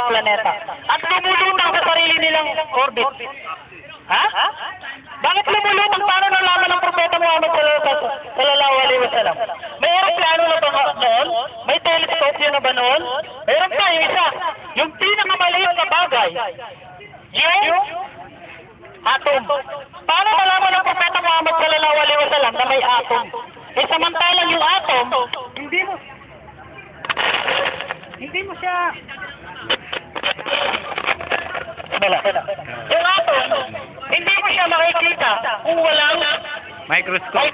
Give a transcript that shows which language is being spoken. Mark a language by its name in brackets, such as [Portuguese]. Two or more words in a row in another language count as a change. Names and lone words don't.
[Filipino] planeta at lumulutang sa sarili nilang orbit. Ha? Bakit lumulutang? Paano nalaman ng Propeta Muhammad [Arabic] صلى الله عليه وسلم? [Filipino] May aeroplano na ba noon? May telescope yun na ba noon? Meron pa yung isa. Yung pinakamaliit na bagay. Yung atom. Paano nalaman ng Propeta Muhammad [Arabic] صلى الله عليه وسلم [Filipino] na may atom? Eh samantalang yung atom, hindi mo siya yung atom, hindi mo siya makikita kung walang Microscope.